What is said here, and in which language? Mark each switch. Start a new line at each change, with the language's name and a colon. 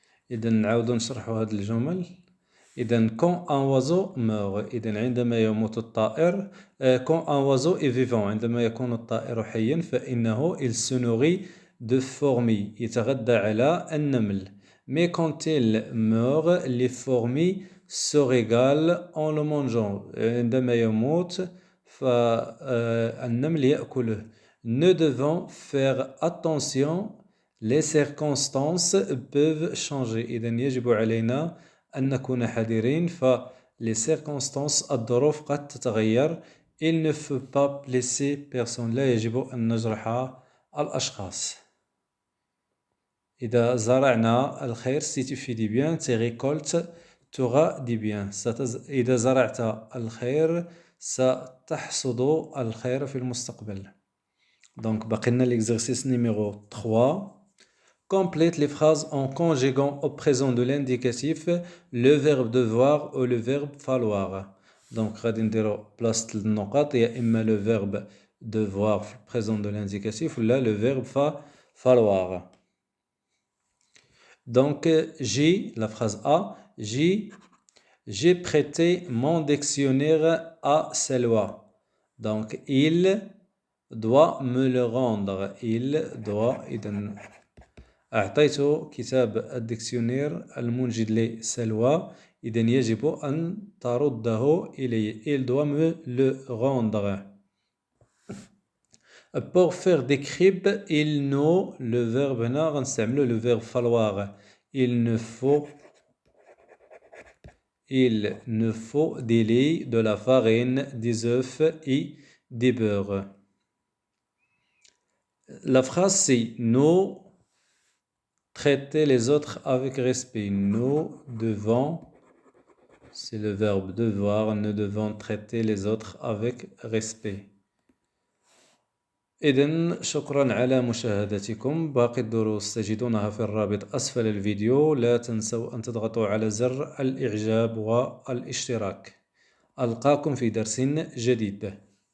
Arabic: إذا نعاودو نشرحو هاد الجمل.
French: إذا quand un oiseau meurt،
Arabic: إذا عندما يموت الطائر،
French: quand un oiseau est vivant،
Arabic: عندما يكون الطائر حيا فإنه
French: il se nourrit de fourmis،
Arabic: يتغذى على النمل.
French: Mais quand il meurt les fourmis se régalent en le mangeant،
Arabic: عندما يموت فالنمل يأكله.
French: Nous devons faire attention، les circonstances peuvent changer.
Arabic: إذا يجب علينا أن نكون حذرين،
French: les circonstances
Arabic: الظروف قد تتغير.
French: Il ne faut pas blesser personne،
Arabic: لا يجب أن نجرح الأشخاص. إذا زرعنا الخير
French: si tu fais du bien tu récoltes
Arabic: ترى
French: du bien.
Arabic: إذا زرعت الخير ستحصد الخير في المستقبل.
French: Donc
Arabic: باقي لنا
French: l'exercice numéro 3. Complète les phrases en conjuguant au présent de l'indicatif le verbe devoir ou le verbe falloir. Donc
Arabic: غادي نديرو بلاصة النقاط يا إما
French: le verbe devoir
Arabic: في
French: présent de l'indicatif
Arabic: ولا
French: le verbe falloir. Donc la phrase A, j'ai prêté mon dictionnaire à Selwa. Donc il doit me le rendre. Il doit.
Arabic: إذا أعطيت كتاب الديكسيونير المنجد لسلوى، إذا يجب أن ترده إلي.
French: Il doit me le rendre. Pour faire des cribs il nous، le verbe
Arabic: هنا غنستعملو
French: le verbe falloir. Il nous faut des lait، de la farine، des œufs et des beurres. La phrase c'est nous traiter les autres avec respect. Nous devons، c'est le verbe devoir، nous devons traiter les autres avec respect.
Arabic: إذن شكرا على مشاهدتكم. باقي الدروس تجدونها في الرابط أسفل الفيديو. لا تنسوا أن تضغطوا على زر الإعجاب والاشتراك. ألقاكم في درس جديد.